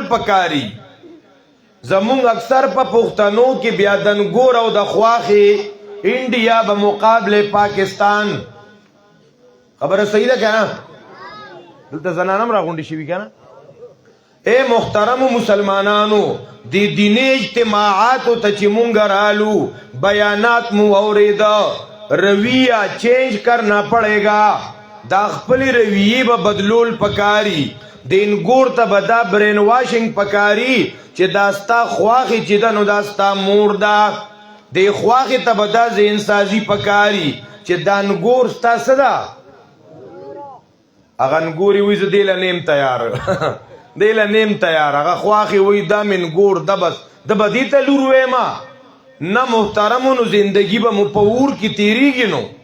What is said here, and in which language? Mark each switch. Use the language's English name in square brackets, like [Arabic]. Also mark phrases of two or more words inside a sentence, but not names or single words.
[Pashto] پکاري زمونږ اکثر په پښتنو کې بیا د نګور او د خواښې انډیا به مقابله پاکستان خبره صحیح ده که نه دلته زنان هم راغونډې شوي که نه اے محترمو مسلمانانو د دیني اجتماعاتو ته چې مونږ رالو بیانات مو اورېده رویه [Urdu] چینج کرنا پڑے گا [Pashto] دا خپلې رویې به بدلول پکاري د نګور ته به دا برین واشنګ پکاري چې دا ستا خواښې چې ده نو دا ستا مور ده دې خواښې ته به دا ذهن سازي پکاري چې دا نګور ستا څه ده هغه نګورې وایي زه دې له نیم تیار دې له نیم تیار هغه خواښې وایي دا مې نګور ده بس ده به دې ته لور ویمه نه محترمو نو زندگی به مو په اور کې تیریږي نو